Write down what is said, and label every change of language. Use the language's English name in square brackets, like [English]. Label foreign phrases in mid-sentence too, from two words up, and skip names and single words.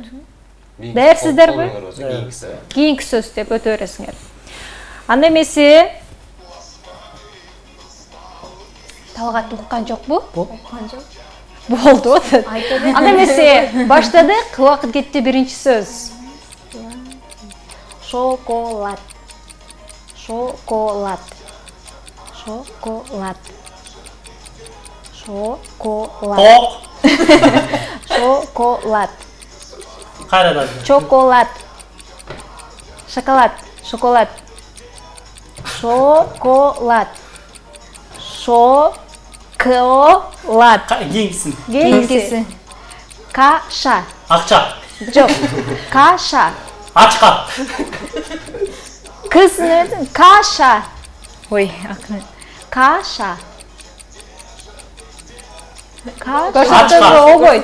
[Kyrgyz] Даярсыздарбы? Кийинки сөз деп өтө бересиңер. Анда эмесе Талгат уккан жокпу? Уккан жок. Болду. Анда эмесе баштадык, убакыт кетти, биринчи сөз. Шоколад. Шоколад. Шоколад. Шоколад. Шоколад. Кайрадан. Шоколад. Шоколад. Шоколад. Шоколад. Шоколад. Кийинкиси. Каша. Акча. Жок. Каша. Ачка. Кыздын каша. Ой, акырын. Каша. Каша обой.